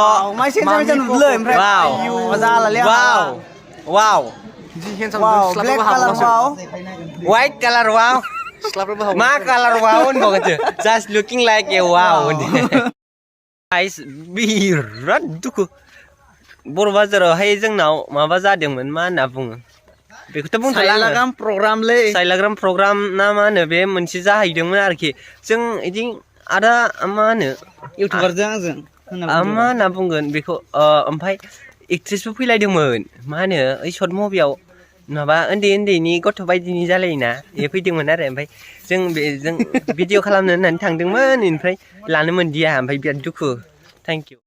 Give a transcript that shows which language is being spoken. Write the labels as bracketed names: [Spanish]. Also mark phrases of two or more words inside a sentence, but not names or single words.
[English] Wow. Wow. Wow. Black color wow. White color wow. Ma color wow होनबावगोनसो. Just looking like a wow. Guys, [Bodo] बिराद दुखु. बर'बाजारावहाय जोंनाव माबा जादोंमोन मा होनना बुङो? बेखौथ' बुंथ'ला आङो। साइलाग्राम प्रग्राम ना मा होनो बे मोनसे जाहैदोंमोन आरोखि जों इदि आदा मा होनो इउटिउबारजों आंजों मा होनना बुंगोन बेखौ ओमफ्राय एक्ट्रेसबो फैलायदोंमोन मा होनो ओइ सर्ट मुभियाव माबा उन्दैनि गथ' बायदिनि जालायोना बे फैदोंमोन आरो ओमफ्राय जों बेजों भिडिअ खालामनो होननानै थांदोंमोन ओमफ्राय लानो मोनदिया ओमफ्राय बिराद दुखु [English] thank you